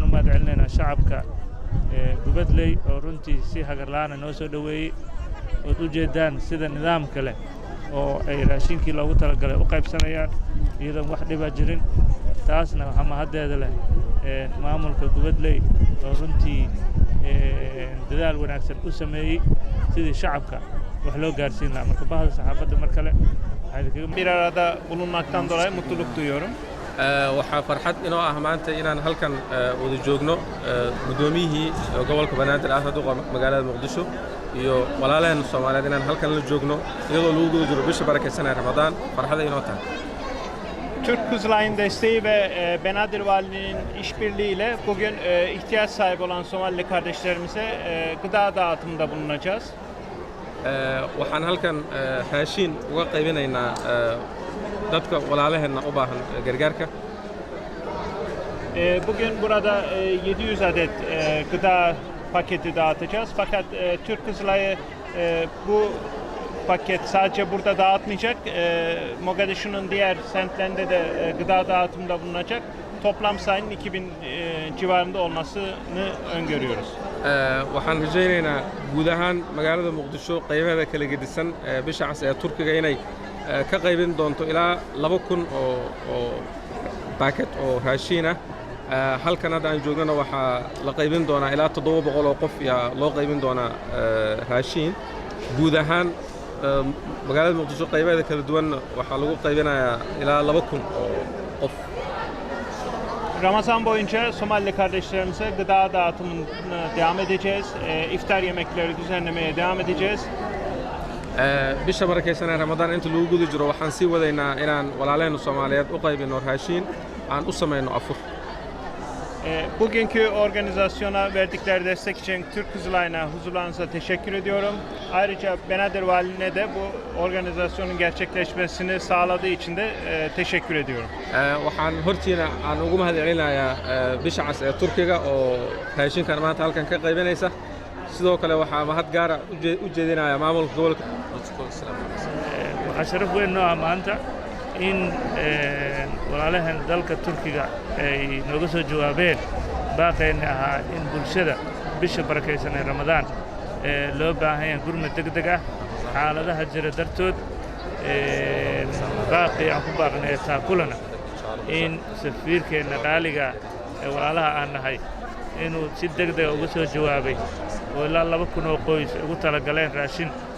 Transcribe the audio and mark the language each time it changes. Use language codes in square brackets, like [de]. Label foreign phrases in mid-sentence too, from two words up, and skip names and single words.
[so] mahadcelinaynaa shacabka Gubadley oo runtii si hagar la'aan noo soo dhaweeyay oo ujeedaan sida nidaamka leh oo ay raashinkii loogu talagalay u qaybsanayaan iyadoo wax dhiba jirin taasna waxaa mahaddeeda leh maamulka Gubadley oo runtii dadaal wanaagsan u sameeyay sidii shacabka wax loo gaarsiin lahaa marka bahda saxaafadda mar kale [tr] bir arada bulunmaktan dolayı mutluluk duyuyorum. [so] Waxaa farxad inoo ah maanta inaan halkan wada joogno gudoomiyihii gobolka Banaadir ah duqa magaalada Muqdisho iyo walaaleen Soomaaliyeed inaan halkan la joogno iyadoo lagu guda jiro bisha barakeysan ee Ramadaan farxad inoo tahay. [tr] Türk Kızılay'ın desteği ve Benadir Valiliğinin işbirliğiyle bugün ihtiyaç sahibi olan Somalili kardeşlerimize gıda dağıtımında bulunacağız. [so] Waxaan halkan raashin uga qaybinaynaa dadka walaalaheena u baahan gargaarka. [tr] Bugün burada 700 adet gıda paketi dağıtacağız. Fakat Türk Kızılay'ı bu paket sadece burada dağıtmayacak. Mogadishu'nun diğer semtlerinde de gıda dağıtımında bulunacak. Toplam sayının 2000 civarında olmasını öngörüyoruz. [so] Waxaan rajaynaynaa guud ahaan magaalada Muqdisho qaybaheeda kala gedisan Bisha Cas ee Turkiga inay ka qaybin doonto ilaa 2000 oo paket oo raashin ah. Halkan hadda aan joognana waxaa la qaybin doonaa ilaa 700 oo qof yaa loo qaybin doonaa raashin guud ahaan magaalada Muqdisho qaybaheeda kala duwan waxaa lagu qaybinayaa ilaa 2000 oo qof. [tr] Ramazan boyunca Somalili kardeşlerimize gıda dağıtımına devam edeceğiz. İftar yemekleri düzenlemeye devam edeceğiz. [so] Bisha barakeysan ee Ramadaan inta lagu guda jiro waxaan sii wadaynaa inaan walaaleenna Soomaaliyeed u qaybino raashin aan u samayno afur. [tr] Bugünkü organizasyona verdikleri destek için Türk Kızılay'ına huzurlarınıza teşekkür ediyorum. Ayrıca Benadir Valiliğine de bu organizasyonun gerçekleşmesini sağladığı için de teşekkür ediyorum. [so] Waxaan hortiina aan ugu mahadcelinayaa Bisha Cas ee Turkiga oo raashinkan maanta halkan ka qaybinaysa. Sidoo kale waxaa mahad gaar ah u jeedinayaa maamulka gobolka. waxaa sharaf weyn noo ah maanta in walaalahan dalka Turkiga ay nooga soo jawaabeen baaqeena ahaa in bulshada bisha barakeysan ee Ramadaan loo baahan yahay gurmad degdeg ah xaaladaha jira dartood baaqii aan ku baaqnay taakulana in safiirkeena qaaliga ee walaalaha aan nahay inuu si degdeg uga soo jawaabay oo ilaa 2000 oo qoys ugu talagaleen raashin